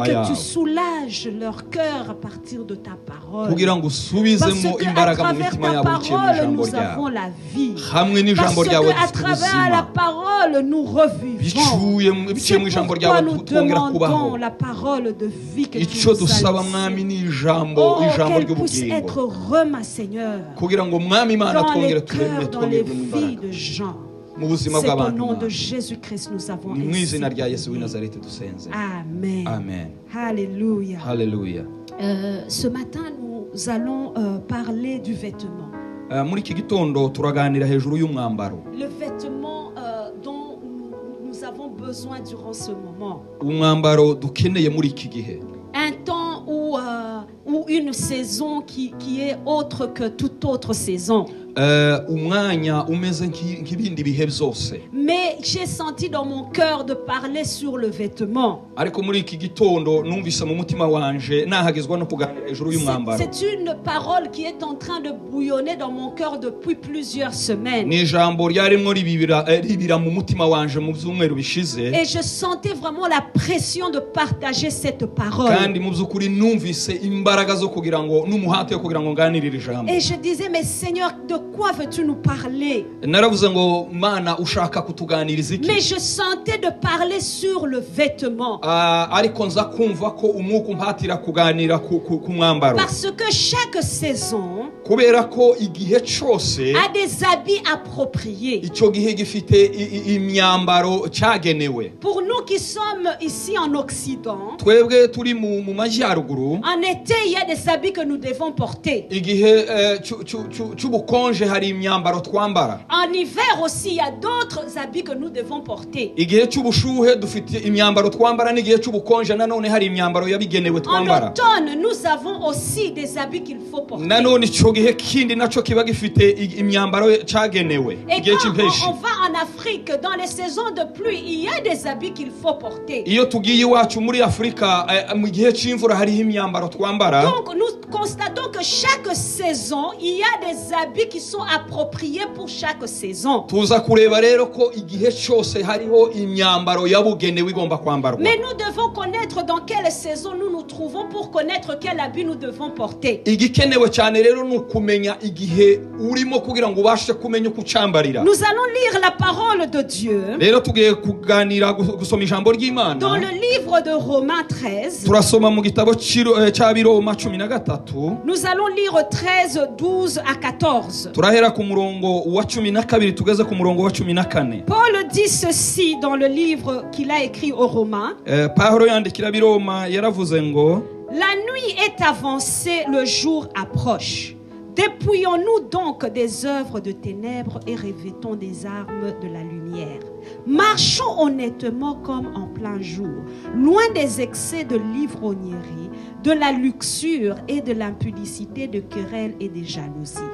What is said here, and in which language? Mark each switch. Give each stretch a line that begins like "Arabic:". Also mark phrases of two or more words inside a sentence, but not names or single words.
French: que
Kinyarwanda: yabo.
French: tu soulages leur cœur à partir de ta parole.
Kinyarwanda: Kugira ngo
French: Parce
Kinyarwanda: usubizemo
French: qu'à
Kinyarwanda: imbaraga mu
French: travers
Kinyarwanda: mitima
French: ta
Kinyarwanda: yabo biciye mu
French: parole,
Kinyarwanda: ijambo
French: nous avons
Kinyarwanda: ryawe.
French: la vie.
Kinyarwanda: Hamwe n'ijambo
French: Parce
Kinyarwanda: ryawe
French: qu'à
Kinyarwanda: dufite
French: travers la
Kinyarwanda: ubuzima.
French: parole, nous revivons.
Kinyarwanda: Biciye mu
French: C'est
Kinyarwanda: ijambo
French: pourquoi
Kinyarwanda: ryawe
French: nous
Kinyarwanda: twongera kubaho.
French: demandons la parole de vie que tu
Kinyarwanda: Icyo
French: nous
Kinyarwanda: dusaba
French: as
Kinyarwanda: mwami
French: laissée.
Kinyarwanda: ni ijambo
French: Oh,
Kinyarwanda: ijambo
French: qu'elle puisse
Kinyarwanda: ry'ubugingo.
French: être rema, Seigneur,
Kinyarwanda: Kugira ngo mwami Imana
French: dans
Kinyarwanda: twongere
French: les
Kinyarwanda: tureme
French: cœurs, dans les
Kinyarwanda: twongeremo
French: vies
Kinyarwanda: imbaraga
French: de gens.
Kinyarwanda: mu buzima
French: C'est au
Kinyarwanda: bw'abantu.
French: nom de
Kinyarwanda: Mwami.
French: Jésus-Christ nous avons
Kinyarwanda: Ni mu
French: ainsi
Kinyarwanda: izina rya Yesu w'i
French: prié.
Kinyarwanda: Nazareti dusenze.
French: Amen.
Kinyarwanda: Amen.
French: Alléluia.
Kinyarwanda: Haleluya.
French: Ce matin, nous allons parler du vêtement.
Kinyarwanda: Muri iki gitondo turaganira hejuru y'umwambaro.
French: Le vêtement dont nous avons besoin durant ce moment.
Kinyarwanda: Umwambaro dukeneye muri iki gihe.
French: Un temps ou une saison qui est autre que toute autre saison.
Kinyarwanda: Umwanya umeze nk'ibindi bihe byose.
French: Mais j'ai senti dans mon cœur de parler sur le vêtement.
Kinyarwanda: Ariko muri iki gitondo numvise mu mutima wanje nahagezwa no kuganira hejuru y'umwambaro.
French: C'est une parole qui est en train de bouillonner dans mon cœur depuis plusieurs semaines.
Kinyarwanda: Ni ijambo ryarimo ribira mu mutima wanje mu byumweru bishize.
French: Et je sentais vraiment la pression de partager cette parole.
Kinyarwanda: Kandi mu byukuri numvise imbaraga zo kugira ngo n'umuhate yo kugira ngo nganirire ijambo.
French: Et je disais, mais Seigneur, de quoi veux-tu nous parler?
Kinyarwanda: Naravuze ngo Mana ushaka kutuganiriza iki?
French: Mais je sentais de parler sur le vêtement.
Kinyarwanda: Ariko nza kumva ko umwuka umpatira kuganira ku mwambaro.
French: Parce que chaque saison
Kinyarwanda: Kubera ko igihe cyose
French: a des habits appropriés.
Kinyarwanda: icyo gihe gifite imyambaro cyagenewe.
French: Pour nous qui sommes ici en Occident,
Kinyarwanda: Twebwe turi mu majyaruguru,
French: en été, il y a des habits que nous devons porter.
Kinyarwanda: igihe cy'ubukonje hari imyambaro twambara.
French: En hiver aussi, il y a d'autres habits que nous devons porter.
Kinyarwanda: Igihe cy'ubushuhe dufite imyambaro twambara, n'igihe cy'ubukonje nanone hari imyambaro yabigenewe
French: En
Kinyarwanda: twambara.
French: automne, nous avons aussi des habits qu'il faut porter.
Kinyarwanda: Nanone icyo gihe kindi nacyo kiba gifite imyambaro cyagenewe.
French: Et
Kinyarwanda: Igihe
French: quand
Kinyarwanda: cy'impeshi.
French: on va en Afrique, dans les saisons de pluie, il y a des habits qu'il faut porter.
Kinyarwanda: Iyo tugiye iwacu muri Afurika mu gihe cy'imvura hariho imyambaro twambara.
French: Donc nous constatons que chaque saison, il y a des habits qui sont appropriés pour chaque saison.
Kinyarwanda: Tuza kureba rero ko igihe cyose hariho imyambaro yabugenewe igomba kwambarwa.
French: Mais nous devons connaître dans quelle saison nous nous trouvons pour connaître quel habit nous devons porter.
Kinyarwanda: Igikenewe cyane rero ni ukumenya igihe urimo kugira ngo ubashe kumenya uko ucambarira.
French: Nous allons lire la parole de Dieu
Kinyarwanda: Rero tugiye kuganira gusoma ijambo ry'Imana
French: dans le livre de Romains 13.
Kinyarwanda: turasoma mu gitabo cy'Abiroma 13.
French: Nous allons lire 13, 12 à 14.
Kinyarwanda: turahera ku murongo wa 12 tugeze ku murongo wa 14.
French: Paul dit ceci dans le livre qu'il a écrit aux Romains.
Kinyarwanda: Pawulo yandikira Abiroma yaravuze ngo
French: La nuit est avancée, le jour approche. Dépouillons-nous donc des œuvres de ténèbres et revêtons des armes de la lumière. Marchons honnêtement comme en plein jour, loin des excès de l'ivrognerie, de la luxure et de l'impudicité, de querelles et de jalousie.